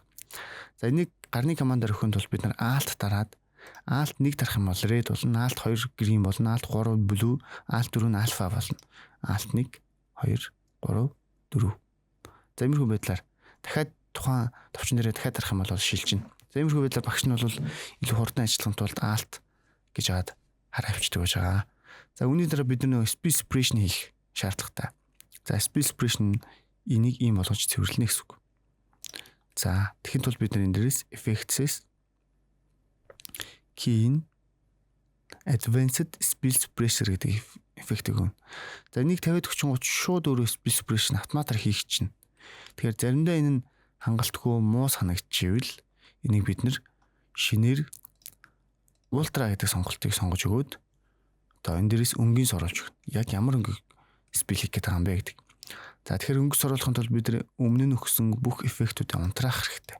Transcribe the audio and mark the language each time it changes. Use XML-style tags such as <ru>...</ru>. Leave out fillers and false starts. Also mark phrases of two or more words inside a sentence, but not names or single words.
<mn>За энийг гарны командаар өгөхын тулд бид нар alt дараад alt 1 дарах юм бол red болно, alt 2 green болно, alt 3 blue, alt 4 нь alpha болно.</mn> <en>Alt 1 2 3 4.</en> <mn>За иймэрхүү байдлаар дахиад тухайн товчон дээрээ дахиад дарах юм бол шилжинэ. За иймэрхүү байдлаар багш нь бол илүү хурдан ажиллахын тулд alt гэж хаад хараа авчдаг байж байгаа. За үүний дараа бид нөө</mn> <en>speed separation</en> <mn>хийх шаардлагатай. За</mn> <en>speed separation</en> <mn>энийг ийм болгож цэвэрлэнэ гэсэн үг. За тэгэхэд бол бид энэ дээрээс effects-с</mn> <en>key advanced speed separation</en> <mn>гэдэг эффектийг өгнө. За энийг 50-д 30 шууд өөрөө</mn> <en>speed separation</en> <mn>автоматар хийх чинь. Тэгэхээр заримдаа энэ нь хангалтгүй муу санагдчихвэл энийг бид нэр шинээр ультра гэдэг сонголтыг сонгож өгөөд одоо энэ дээрээс өнгийн соруулж өгнө. Яг ямар өнгийг спил хийх гэдэг юм бэ гэдэг. За тэгэхээр өнгөс оруулахын тулд бид өмнө нь өгсөн бүх эффектүүдийг унтраах хэрэгтэй.</mn>